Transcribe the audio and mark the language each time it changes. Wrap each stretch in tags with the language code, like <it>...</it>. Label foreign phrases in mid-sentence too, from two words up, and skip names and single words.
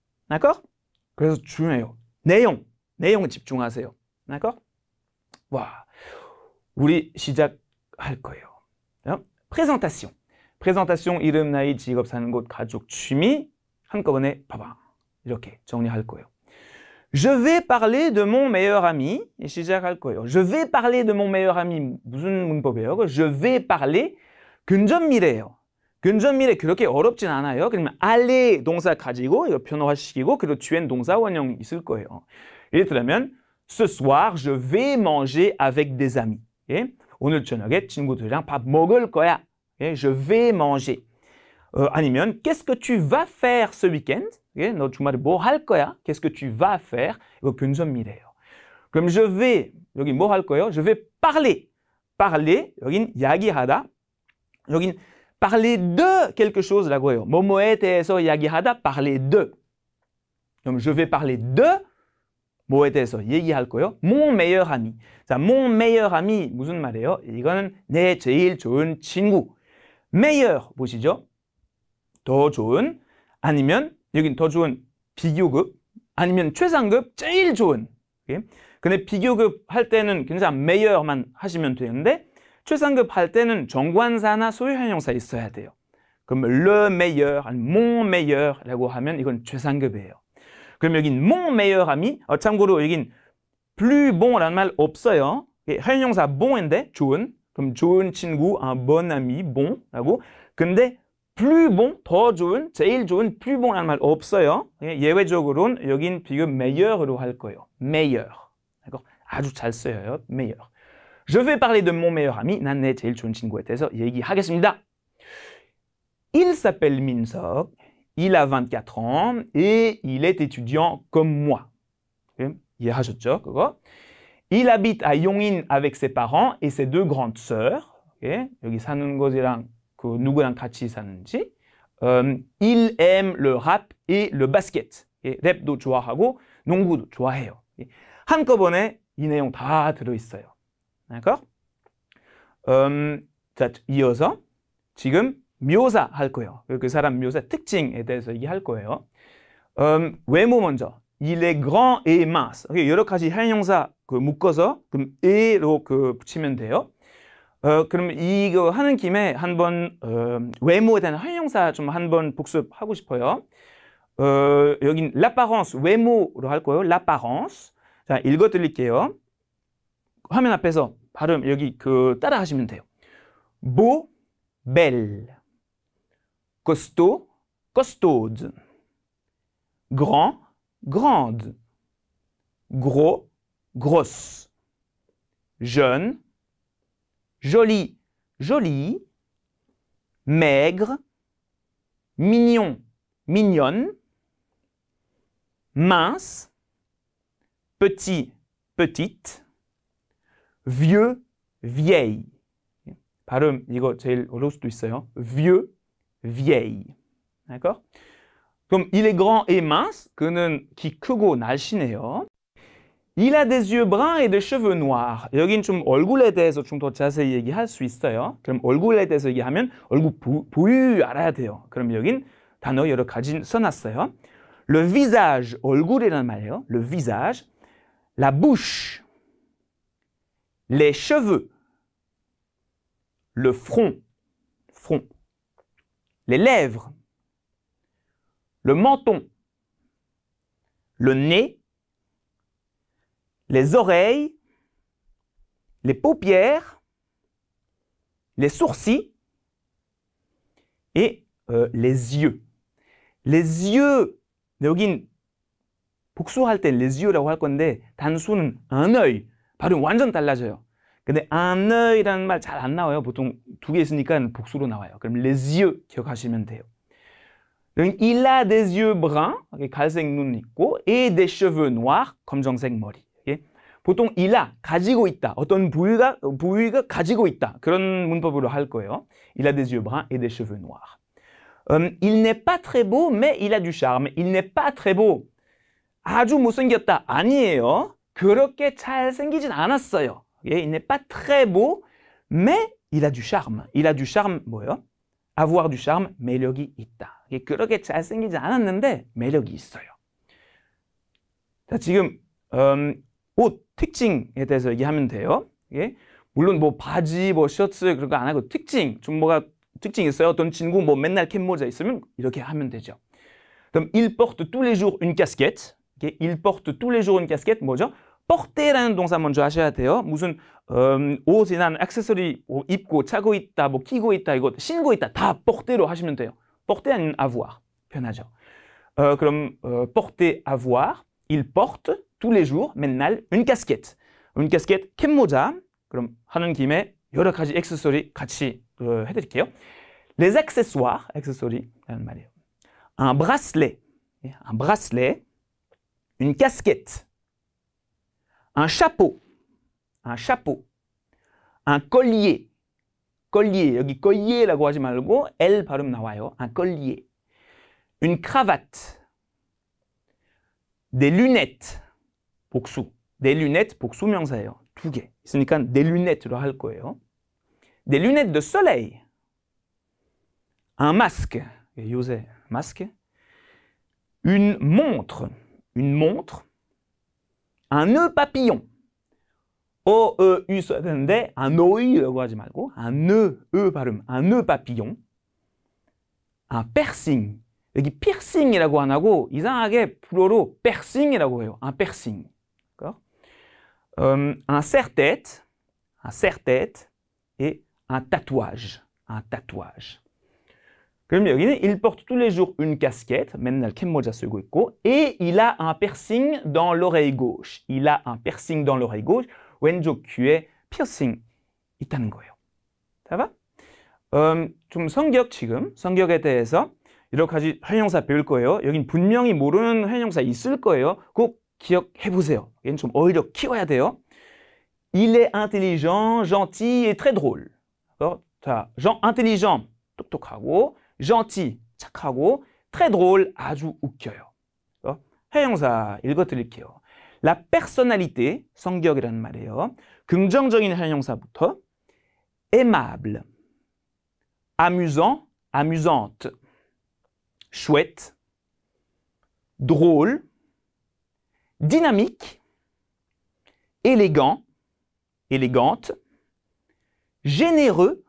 <ko>그래서 중요해요. 내용에 집중하세요. 와, 우리 시작할 거예요. 프레젠테이션. 프레젠테이션 이름, 나이, 직업, 사는 곳, 가족, 취미 한꺼번에 봐봐. 이렇게 정리할 거예요.</ko> <fr>Je vais parler de mon meilleur ami.</fr> <ko>시작할 거예요.</ko> <fr>Je vais parler de mon meilleur ami.</fr> <ko>무슨 문법이에요?</ko> <fr>Je vais parler.</fr> <ko>근접미래예요. 근접미래 그렇게 어렵진 않아요. 그러면 aller 동사 가지고 이거 변화시키고 그리고 뒤엔 동사 원형이 있을 거예요. 예를 들면</ko> <fr>Ce soir, je vais manger avec des amis.</fr> <ko>오늘 저녁에 친구들이랑 밥 먹을 거야.</ko> <fr>Je vais manger. 아니면 Qu'est-ce que tu vas faire ce week-end?</fr> <ko>너 주말에 뭐 할 거야?</ko> <fr>Qu'est-ce que tu vas faire?</fr> <ko>이거 근접미래예요. 그럼</ko> <fr>je vais</fr> <ko>여기 뭐 할 거예요?</ko> <fr>Je vais parler.</fr> <ko>parler 여긴 이야기하다. 여긴</ko> <fr>parler de quelque chose</fr> <ko>라고 해요. 뭐뭐에 대해서 이야기하다</ko> <fr>parler de.</fr> <ko>그럼</ko> <fr>je vais parler de</fr> <ko>뭐에 대해서 얘기할 거예요?</ko> <fr>Mon meilleur ami. 자, mon meilleur ami</fr> <ko>무슨 말이에요? 이거는 내 제일 좋은 친구. meilleur 보시죠? 더 좋은 아니면 여긴 더 좋은 비교급 아니면 최상급 제일 좋은. 근데 비교급 할 때는 그냥 meilleur만 하시면 되는데 최상급 할 때는 정관사나 소유형 형사 있어야 돼요. 그럼</ko> <fr>le meilleur, mon meilleur</fr> <ko>라고 하면 이건 최상급이에요. 그럼 여긴</ko> <fr>mon meilleur ami,</fr> <ko>참고로 여긴</ko> <fr>plus bon</fr> <ko>라는 말 없어요. 형용사 bon인데 좋은, 그럼 좋은 친구,</ko> <fr>bon ami,</fr> <ko>bon라고.</ko> <fr>근데 plus bon,</fr> <ko>더 좋은, 제일 좋은</ko> <fr>plus bon</fr> <ko>라는 말 없어요. 예외적으로는 여긴 비교 meilleur로 할 거예요. meilleur. 아주 잘 써요.</ko> <fr>meilleur. Je vais parler de mon meilleur ami.</fr> <ko>난 내 제일 좋은 친구에 대해서 얘기하겠습니다.</ko> <fr>Il s'appelle Minseok. Il a 24 ans et il est étudiant comme moi.</fr> <ko>이해하셨죠? 그거?</ko> <fr>Il habite à Yongin avec ses parents et ses deux grandes sœurs.</fr> <ko>여기 사는 곳이랑 그 누구랑 같이 사는지.</ko> <fr>Il aime le rap et le basket.</fr> <ko>랩도 좋아하고 농구도 좋아해요. 한꺼번에 이 내용 다 들어있어요. 자, 이어서 지금 묘사 할 거예요. 그 사람 묘사 특징에 대해서 얘기할 거예요. 외모 먼저.</ko> <fr>Il est grand et mince.</fr> <ko>여러 가지 형용사 묶어서 그럼 et로 붙이면 돼요. 그럼 이거 하는 김에 한번 외모에 대한 형용사 좀 한번 복습하고 싶어요. 여긴 l'apparence 외모로 할 거예요.</ko> <fr>l'apparence.</fr> <ko>자, 읽어 드릴게요. 화면 앞에서 발음 여기 따라 하시면 돼요.</ko> <fr>beau, belle. costaud, costaude. grand, grande. gros, grosse. jeune, joli, jolie. maigre, mignon, mignonne. mince, petit, petite. vieux, vieille.</fr> <ko>발음 이거 제일 어려울 수도 있어요.</ko> <fr>vieux, vieille. d'accord? 그럼 il est grand et mince.</fr> <ko>그는 키 크고 날씬해요.</ko> <fr>Il a des yeux bruns et des cheveux noirs.</fr> <ko>여긴 좀 얼굴에 대해서 좀 더 자세히 얘기할 수 있어요. 그럼 얼굴에 대해서 얘기하면 얼굴 보유 알아야 돼요. 그럼 여긴 단어 여러 가지 써놨어요.</ko> <fr>Le visage,</fr> <ko>얼굴이라는 말이에요.</ko> <fr>Le visage. La bouche. Les cheveux. Le front. Front. Les lèvres. Le menton. Le nez. Les oreilles. Les paupières. Les sourcils. Et les yeux. Les yeux,</fr> <ko>여긴 복수할 때</ko> <fr>les yeux</fr> <ko>라고 할 건데 단수는</ko> <fr>un œil.</fr> <ko>발음 완전 달라져요. 근데</ko> <fr>un œil</fr> <ko>이라는 말 잘 안 나와요. 보통 두 개 있으니까 복수로 나와요. 그럼</ko> <fr>les yeux</fr> <ko>기억하시면 돼요.</ko> <fr>Il a des yeux bruns,</fr> <ko>갈색 눈 있고,</ko> <fr>et des cheveux noirs,</fr> <ko>검정색 머리.</ko> <fr>보통 il a,</fr> <ko>가지고 있다. 어떤 부위가 가지고 있다. 그런 문법으로 할 거예요.</ko> <fr>Il a des yeux bruns et des cheveux noirs. Il n'est pas très beau, mais il a du charme. Il n'est pas très beau.</fr> <ko>아주 못생겼다. 아니에요. 그렇게 잘생기진 않았어요.</ko> <fr>Il n'est pas très beau, mais il a du charme. Il a du charme 뭐예요? avoir du charme,</fr> <ko>매력이 있다. 그렇게 잘생기지 않았는데 매력이 있어요. 자, 지금 옷 특징에 대해서 얘기하면 돼요. 물론 뭐 바지, 뭐 셔츠 그런 거 안 하고 특징, 좀 뭐가 특징 있어요. 어떤 친구 뭐 맨날 캡모자 있으면 이렇게 하면 되죠.</ko> <fr>그럼 il porte tous les jours une casquette. il porte tous les jours une casquette 뭐죠?</fr> <ko>porter라는 동사 먼저 하셔야 돼요. 무슨 옷이나 액세서리 입고 차고 있다, 뭐 끼고 있다, 이거 신고 있다 다 porter로 하시면 돼요. porter 아니면 avoir 편하죠.</ko> <fr>그럼 porter, avoir, il porte tous les jours 맨날 une casquette. une casquette 캡모자.</fr> <ko>그럼 하는 김에 여러 가지 액세서리 같이 해드릴게요.</ko> <fr>les accessoires,</fr> <ko>액세서리라는 말이에요.</ko> <fr>un bracelet, une casquette, un chapeau, un collier,</fr> <ko>여기 collier라고 하지 말고 L 발음 나와요.</ko> <fr>un collier, une cravate, des lunettes, 복수, des lunettes</fr> <ko>복수 명사예요. 두 개 있으니까</ko> <fr>des lunette</fr> <ko>로 할 거예요.</ko> <fr>des lunettes de soleil, un masque, 요새 masque, une montre, un nœud papillon.</fr> <ko>O-E-U 써야 되는데</ko> <fr>un oeil</fr> <ko>라고 하지 말고</ko> <fr>un nœud,</fr> <ko>발음,</ko> <fr>un nœud papillon. un piercing.</fr> <ko>여기 piercing이라고 안 하고 이상하게 불어로 piercing이라고 해요.</ko> <fr>un piercing. un serre-tête, et un tatouage.</fr> <ko>그럼 여기는</ko> <fr>il porte tous les jours une casquette,</fr> <ko>맨날 캡모자 쓰고 있고,</ko> <fr>et il a un piercing dans l'oreille gauche.</fr> <ko>왼쪽 귀에 피어싱 있다는 거예요. 자, 좀 성격에 대해서 여러 가지 형용사 배울 거예요. 여긴 분명히 모르는 형용사 있을 거예요. 꼭 기억해 보세요. 얘는 좀 오히려 키워야 돼요.</ko> <fr>Il est intelligent, gentil et très drôle.</fr> <ko>자, intelligent, 똑똑하고, gentil, 착하고,</ko> <fr>très drôle,</fr> <ko>아주 웃겨요. 형용사 읽어드릴게요.</ko> <fr>La personnalité,</fr> <ko>성격이라는 말이에요. 긍정적인 형용사부터</ko> <fr>aimable, amusant, amusante, chouette, drôle, dynamique, élégant, élégante, généreux,</fr>